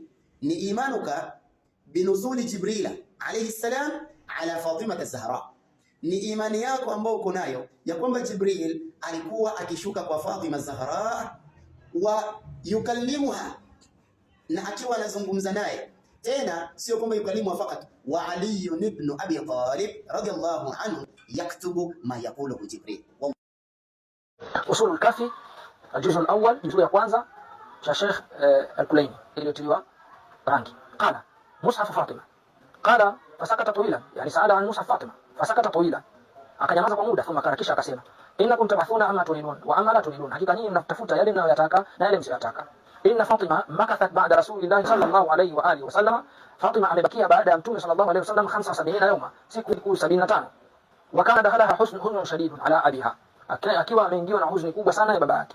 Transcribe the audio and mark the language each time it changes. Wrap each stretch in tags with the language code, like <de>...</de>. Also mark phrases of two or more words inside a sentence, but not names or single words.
<ar>Ni إيمانك بنزول جبريل عليه السلام على فاطمة الزهراء.</ar> <sw>Ni imani yako ambayo uko nayo ya kwamba Jibril alikuwa akishuka kwa Fatima az-Zahra</sw> <ar>ويكلمها,</ar> <sw>na akiwa anazungumza naye. Tena sio kwamba</sw> <ar>يكلمها فقط، وعلي بن أبي طالب رضي الله عنه يكتب ما يقول جبريل.</ar> <sw>Usul al-Kafi</sw> <ar>الجزء الأول جزء</ar> <sw>kwanza cha Sheikh al-Kulaini iliyotiwa rangi.</sw> <ar>قال مصحف فاطمة، قال فسكت طويلا، يعني سأل عن مصحف فاطمة فسكت طويلا,</ar> <sw>akanyamaza kwa muda. Thumma kisha akasema</sw> <ar>إنكم تبحثون عما تعنون وعما لا تعنون,</ar> <sw>hakika nyinyi mnatafuta yale mnayotaka na yale msiyotaka.</sw> <ar>إن فاطمة مكثت بعد رسول الله صلى الله عليه وآله وسلم,</ar> <sw>Fatima amebakia baada ya Mtume</sw> <ar>صلى الله عليه وسلم 75 يوما, siku 75. وكان دخلها حزن شديد على أبيها,</ar> <sw>akiwa ameingiwa na huzuni kubwa sana ya baba yake.</sw>